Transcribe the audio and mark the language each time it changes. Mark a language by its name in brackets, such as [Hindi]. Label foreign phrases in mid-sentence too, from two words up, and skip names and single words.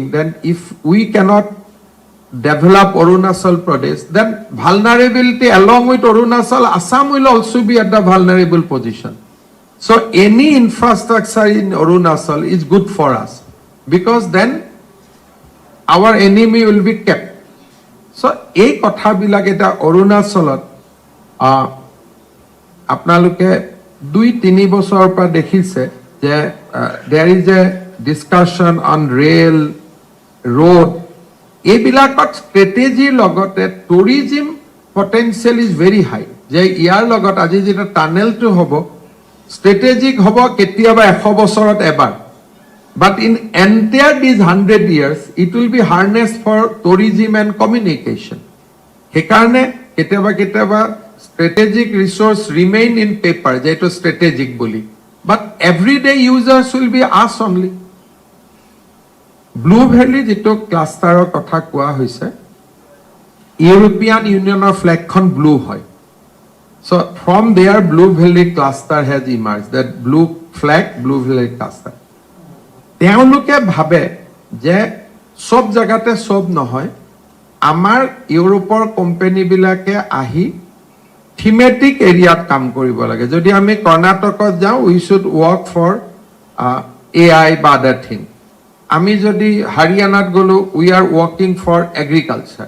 [English] Then if we cannot develop Arunachal Pradesh, then vulnerability along with Arunachal, Assam will also be at the vulnerable position. So any infrastructure in Arunachal is good for us, because then our enemy will be kept. [Assamese] So এই কথাবিলাক এটা অৰুণাচলত আপোনালোকে 2-3 বছৰৰ পৰা দেখিছে যে [English] there is a discussion on rail, road. [Assamese] এইবিলাকত ষ্ট্ৰেটেজিৰ লগতে [English] tourism potential is very high, [Assamese] যে ইয়াৰ লগত আজি যেটা টানেলটো হ'ব ষ্ট্ৰেটেজিক হ'ব কেতিয়াবা 100 বছৰত এবাৰ, [English] but in entire these 100 years it will be harness for tourism and communication. [Assamese] সেইকাৰণে কেতিয়াবা [English] strategic resource remain in paper, [Assamese] যে এইটো strategic বুলি, [English] but everyday users will be us only. [Assamese] Blue Valley যেটো ক্লাষ্টাৰৰ কথা কোৱা হৈছে, ইউৰোপিয়ান ইউনিয়নৰ ফ্লেগখন ব্লু হয়। [English] So from there Blue Valley cluster has emerged, that blue flag, Blue Valley cluster. [Assamese] তেওঁলোকে ভাবে যে সব জায়গাতে সব নহয়, আমাৰ ইউৰোপৰ কোম্পানীবিলাকে আহি থিমেটিক এৰিয়াত কাম কৰিব লাগে। যদি আমি কৰ্ণাটকত যাওঁ, [English] we should work for AI বা other thing. [Assamese] আমি যদি হাৰিয়ানাত গ'লো, [English] we are working for agriculture.